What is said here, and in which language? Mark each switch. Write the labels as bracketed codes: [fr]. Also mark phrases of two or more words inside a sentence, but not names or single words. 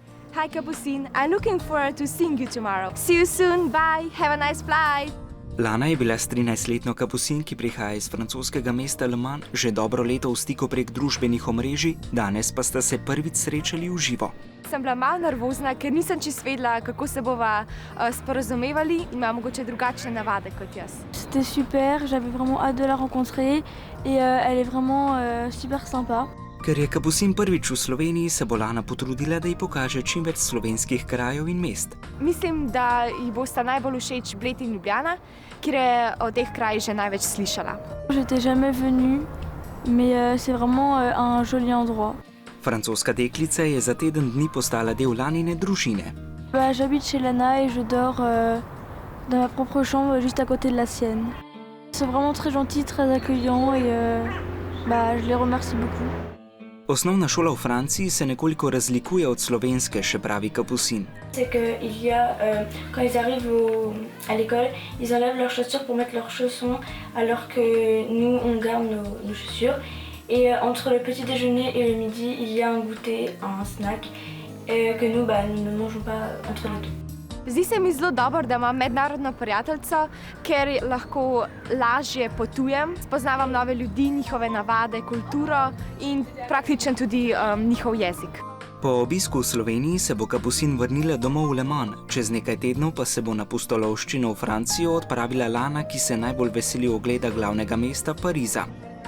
[en] Hi Capucine, I'm looking forward to seeing you tomorrow. See you soon, bye, have a nice flight. [sl] Lana je bila s 13-letno Capucine, ki prihaja iz francoskega mesta Le Mans, že dobro leto v stiku prek družbenih omrežij, danes pa sta se prvič srečali v živo. Sem bila malo nervozna, ker nisem čisto vedela, kako se bova sporazumevali in ima mogoče drugačne navade kot jaz. [fr] C'était super, j'avais vraiment hâte de la rencontrer et elle est vraiment super sympa. [sl] Ker je Capucine prvič v Sloveniji, se bo Lana potrudila, da ji pokaže čim več slovenskih krajev in mest. Mislim, da ji bosta najbolj všeč Bled in Ljubljana, ker je o teh krajih že največ slišala. [fr] J'étais jamais venue, mais c'est vraiment un joli endroit. [sl] Francoska deklica je za teden dni postala del Lanine družine. [fr] J'habite chez Lana et je dors dans ma propre chambre juste à côté de la sienne. Ils sont vraiment très gentils, très accueillants et je les remercie beaucoup. [sl] Osnovna šola v Franciji se nekoliko razlikuje od slovenske, še pravi Capucine. [fr] C'est que quand ils arrivent à l'école, ils enlèvent leurs chaussures pour mettre leurs chaussons, alors que nous, on garde nos chaussures. Et entre le petit déjeuner et le midi, il y a un goûter, un snack, que nous ne mangeons pas entre les deux. [sl] Zdi se mi zelo dobro, da imam mednarodno prijateljico, ker lahko lažje potujem, spoznavam nove ljudi, njihove navade, kulturo in praktično tudi njihov jezik. Po obisku v Sloveniji se bo Capucine vrnila domov v Le Mans, čez nekaj tednov pa se bo na pustolovščino v Francijo odpravila Lana, ki se najbolj veseli ogleda glavnega mesta Pariza.